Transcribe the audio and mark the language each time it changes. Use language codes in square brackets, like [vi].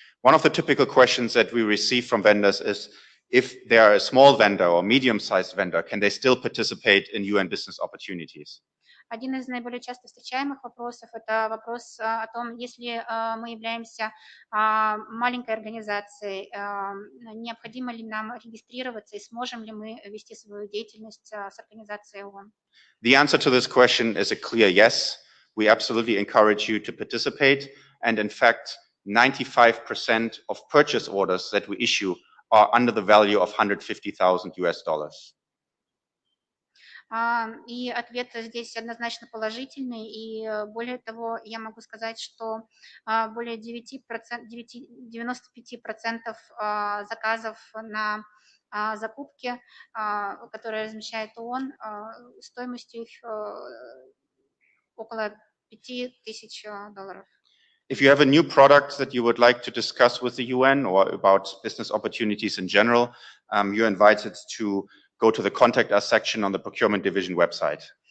[en] One of the typical questions that we receive from vendors is if they are a small vendor or medium-sized vendor, can they still participate in UN business opportunities? [ru] Один из наиболее часто встречаемых вопросов – это вопрос о том, если мы являемся маленькой организацией, необходимо ли нам регистрироваться и сможем ли мы вести свою деятельность с организацией ООН. [en] The answer to this question is a clear yes. We absolutely encourage you to participate, and in fact, 95% of purchase orders that we issue are under the value of $150,000. [ru] И ответ здесь однозначно положительный, и более того, я могу сказать, что более 95% заказов на закупки, которые размещает ООН, стоимостью их около $5000. [en] If you have a new product that you would like to discuss with the UN or about business opportunities in general, you're invited to go to the Contact Us section on the Procurement Division website.